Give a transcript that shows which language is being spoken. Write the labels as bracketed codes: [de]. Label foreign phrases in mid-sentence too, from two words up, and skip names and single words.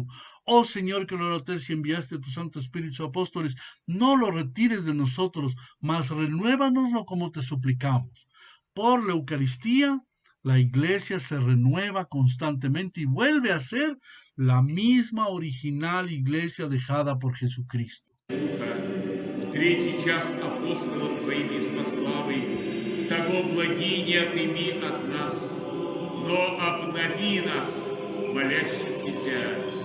[es] Oh Señor, que a la hora tercia enviaste tu Santo Espíritu a apóstoles, no lo retires de nosotros, mas renuévanoslo como te suplicamos. Por la Eucaristía, la Iglesia se renueva constantemente y vuelve a ser la misma original Iglesia dejada por Jesucristo. [cu] В третий час апостолом Твоим неспославый, того благи не отыми от нас, но обнови нас, молящийся.